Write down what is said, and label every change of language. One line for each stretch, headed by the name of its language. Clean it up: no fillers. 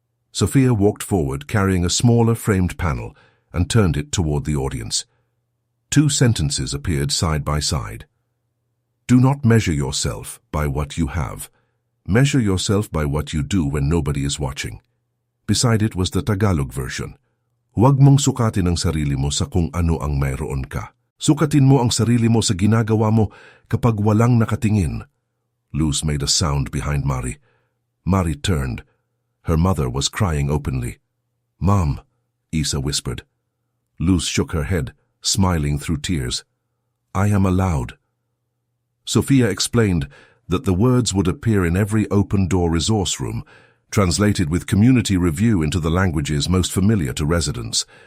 English: Sophia walked forward, carrying a smaller framed panel, and turned it toward the audience. 2 sentences appeared side by side. Do not measure yourself by what you have. Measure yourself by what you do when nobody is watching. Beside it was the Tagalog version.
Filipino: Huwag mong sukatin ang sarili mo sa kung ano ang mayroon ka. Sukatin mo ang sarili mo sa ginagawa mo kapag walang nakatingin.
English: Luz made a sound behind Mari. Mari turned. Her mother was crying openly. Mom, Isa whispered. Luz shook her head, smiling through tears. I am allowed. Sophia explained that the words would appear in every open-door resource room, translated with community review into the languages most familiar to residents.